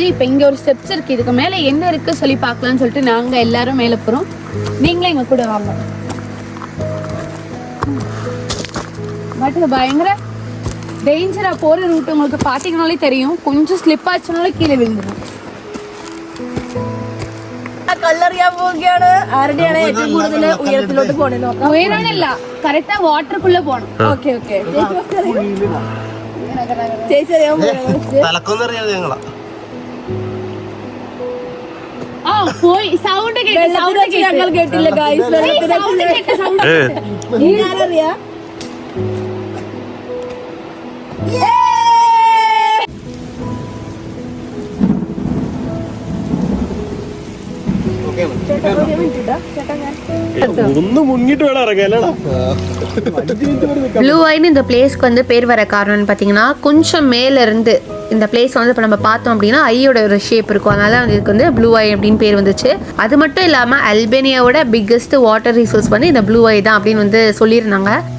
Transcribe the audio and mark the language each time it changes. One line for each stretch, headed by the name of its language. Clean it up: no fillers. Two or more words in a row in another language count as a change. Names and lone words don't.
Tamil: இப்போ இங்கே ஒரு ஸ்டெப்ஸ் இருக்குது, இதுக்கு மேலே என்ன இருக்குது சொல்லி பார்க்கலான்னு சொல்லிட்டு நாங்கள் எல்லாரும் மேலே போகிறோம். நீங்களே எங்கள் கூட வாங்க. பட் பயங்கர டேஞ்சராக போகிற ரூட் உங்களுக்கு பார்த்தீங்கனாலே தெரியும். கொஞ்சம் ஸ்லிப் ஆச்சுனாலும் கீழே விழுந்துடும்.
Malayalam: കല്ലറിയാൻ പോവുകയാണ്. ആരുടെയാണ് ഏറ്റവും കൂടുതൽ ഉയരത്തിലോട്ട് പോണേ നോക്കാം. ഉയരാനല്ല, കറക്റ്റാ വാട്ടർക്കുള്ള പോണം. ഓക്കെ ഓക്കെ ചേച്ചി അറിയാൻ തലക്കൊന്നറിയാതെ ഞങ്ങളാ ആ പോയി സൗണ്ട് കേട്ട് ഞങ്ങൾ കേട്ടില്ല ഗായ്സ്. ഞാനറിയാ ഒന്ന് മുങ്ങിട്ട് വേണം ഇറങ്ങാലടാ.
Tamil: ப்ளூ ஐன்னு இந்த பிளேஸ்க்கு வந்து பேர் வர காரணம்னு பார்த்தீங்கன்னா கொஞ்சம் மேலேருந்து இந்த பிளேஸ் வந்து இப்போ நம்ம பார்த்தோம் அப்படின்னா ஐயோட ஒரு ஷேப் இருக்கும். அதனால வந்து இதுக்கு வந்து ப்ளூ ஐ அப்படின்னு பேர் வந்துச்சு. அது மட்டும் இல்லாமல் அல்பேனியாவோட
English: biggest water resource
Tamil: வந்து இந்த ப்ளூ ஐ தான் அப்படின்னு வந்து சொல்லியிருந்தாங்க.